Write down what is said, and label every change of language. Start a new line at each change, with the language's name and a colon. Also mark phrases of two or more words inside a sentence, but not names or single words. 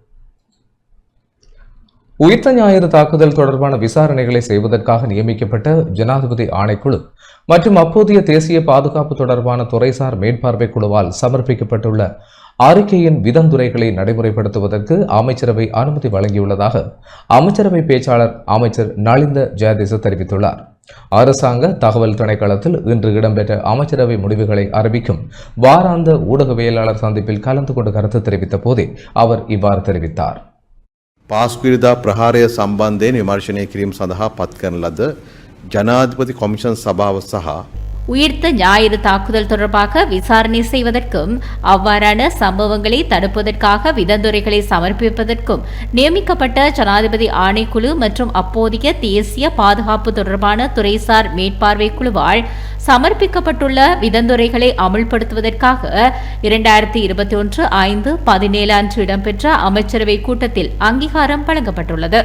Tamil: உயிர்த்த ஞாயிறு தாக்குதல் தொடர்பான விசாரணைகளை செய்வதற்காக நியமிக்கப்பட்ட ஜனாதிபதி ஆணைக்குழு மற்றும் அப்போதைய தேசிய பாதுகாப்பு தொடர்பான துறைசார் மேற்பார்வை குழுவால் சமர்ப்பிக்கப்பட்டுள்ள அறிக்கையின் விதந்துரைகளை நடைமுறைப்படுத்துவதற்கு அமைச்சரவை அனுமதி வழங்கியுள்ளதாக அமைச்சரவை பேச்சாளர் அமைச்சர் நலிந்த ஜெயதிச தெரிவித்துள்ளார். அரசாங்க தகவல் திணைக்களத்தில் இன்று இடம்பெற்ற அமைச்சரவை முடிவுகளை அறிவிக்கும் வாராந்த ஊடகவியலாளர் சந்திப்பில் கலந்து கொண்டு கருத்து தெரிவித்த போதே அவர் இவ்வாறு தெரிவித்தார்.
Sinhala: පාස්කුවිරිදා ප්‍රහාරය සම්බන්ධයෙන් විමර්ශනය කිරීම සඳහා පත් කරන ලද ජනාධිපති කොමිෂන් සභාව සහ
Tamil: உயிர்த்த ஞாயிறு தாக்குதல் தொடர்பாக விசாரணை செய்வதற்கும் அவ்வாறான சம்பவங்களை தடுப்பதற்காக விதந்துரைகளை சமர்ப்பிப்பதற்கும் நியமிக்கப்பட்ட ஜனாதிபதி ஆணைக்குழு மற்றும் அப்போதைய தேசிய பாதுகாப்பு தொடர்பான துறைசார் மேற்பார்வை குழுவால் சமர்ப்பிக்கப்பட்டுள்ள விதந்துரைகளை அமுல்படுத்துவதற்காக 2021 5/17 அன்று இடம்பெற்ற அமைச்சரவை கூட்டத்தில் அங்கீகாரம் வழங்கப்பட்டுள்ளது.